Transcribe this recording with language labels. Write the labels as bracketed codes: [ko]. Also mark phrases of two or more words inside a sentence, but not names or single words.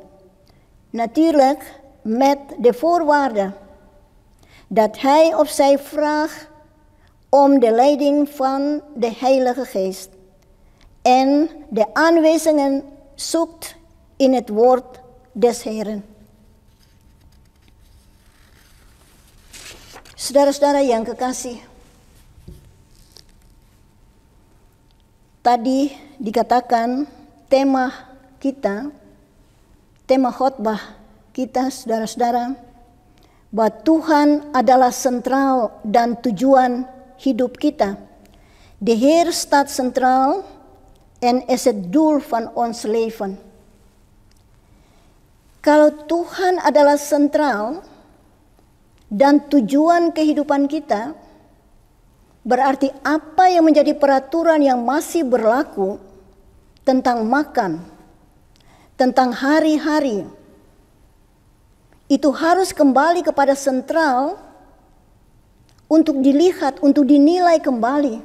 [nl] Natuurlijk met de voorwaarde dat hij of zij vraagt om de leiding van de Heilige Geest en de aanwijzingen zoekt in het woord des Heren. [id] Saudara-saudara yang kekasih, tadi dikatakan tema khotbah kita, saudara-saudara, bahwa Tuhan adalah sentral dan tujuan hidup kita. [nl] De Heer staat centraal en is het doel van ons leven. [id] Kalau Tuhan adalah sentral dan tujuan kehidupan kita, berarti apa yang menjadi peraturan yang masih berlaku tentang makan, tentang hari-hari, itu harus kembali kepada sentral untuk dilihat, untuk dinilai kembali.